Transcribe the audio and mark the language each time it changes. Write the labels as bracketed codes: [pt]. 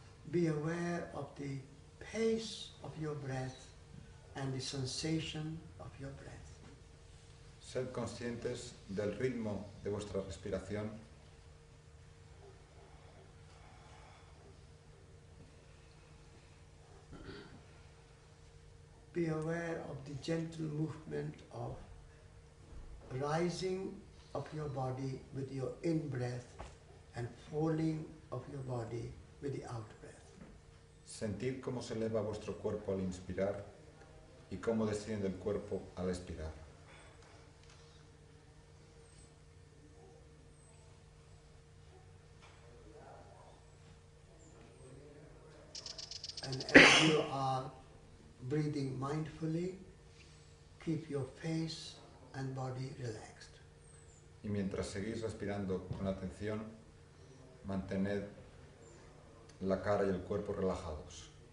[en] Be aware of the pace of your breath and the sensation of your breath. [es] Sed conscientes del ritmo de vuestra respiración. [en] Be aware of the gentle movement of rising of your body with your in-breath and falling of your body with the out-breath. [es] Sentid cómo se eleva vuestro cuerpo al inspirar y cómo desciende el cuerpo al expirar. [en] And as you are breathing mindfully, keep your face and body relaxed. [es] Y mientras seguís respirando con atención, mantened la cara y el cuerpo relajados.